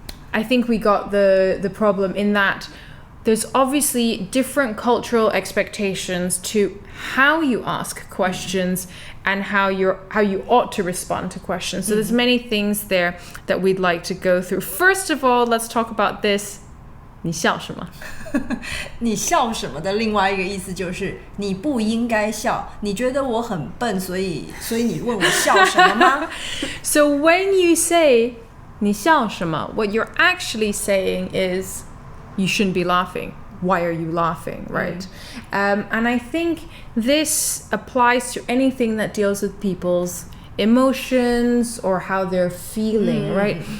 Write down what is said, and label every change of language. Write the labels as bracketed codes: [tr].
[en] I think we got the problem in that there's obviously different cultural expectations to how you ask questions and how you ought to respond to questions. So there's many things there that we'd like to go through. First of all, let's talk about this. [zh] 你笑什么? 你笑什么的另外一个意思就是你不应该笑你觉得我很笨所以你问我笑什么吗 [en] So when you say [zh] 你笑什么 [en] what you're actually saying is you shouldn't be laughing. Why are you laughing, right? And I think this applies to anything that deals with people's emotions or how they're feeling, right?